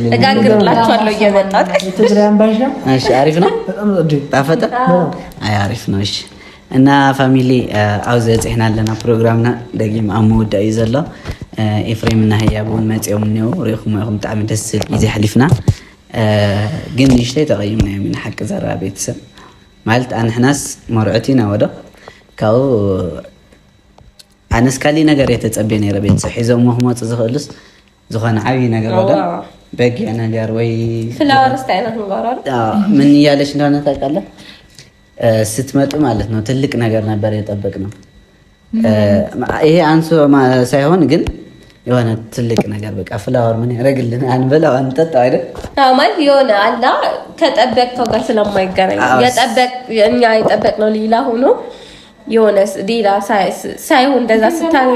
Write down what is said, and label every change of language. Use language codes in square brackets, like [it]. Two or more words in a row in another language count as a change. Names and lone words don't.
[am] እጋግርላችኋለሁ እየመጣሁ። ትግራይ አምባሻ እሺ፣ አሪፍ ነው። ጣፈጠ? አይ አሪፍ ነው። [ti] እሺ እና ፋሚሊ አውዘ ጽሕና ኣለና ፕሮግራምና ደጊም ኣብ ምውዳእ እዩ ዘሎ። ኤፍሬም እና ህያቡን መፅኦም እኒአው ሪኢኹም ኢኹም ብጣዕሚ ደስ ዝብል ግዜ ሓሊፍና፣ ግን ንእሽተይ ተቐይምና እዮም ኢና ሓቂ ዘረባ ቤተሰብ ማለት ኣንሕናስ መርዑት ኢና ወዶ ካብኡ ኣነስ ካሊእ ነገር የተፀበየ ነይረ ቤተሰብ ሒዞም ክመፁ ዝኽእሉስ ዝኾነ ዓብዪ ነገር ወዶ በጊዕ ነገር ወይ [am] ፍላወር ስታይላት ንገሮ ምን እያለች እንደሆነ ታውቃለህ? ስትመጡ ማለት ነው ትልቅ ነገር ነበር የጠበቅነው። ይሄ አንሶ ሳይሆን ግን የሆነ ትልቅ ነገር በቃ ፍላወር ምን ያደርግልን አንበላው አንጠጣው አይደል? ማለት የሆነ አላ ከጠበቅከው ጋር ስለማይገናኝ እኛ የጠበቅነው ሌላ ሆኖ የሆነ ሌላ ሳይሆን እንደዛ ስታገኝ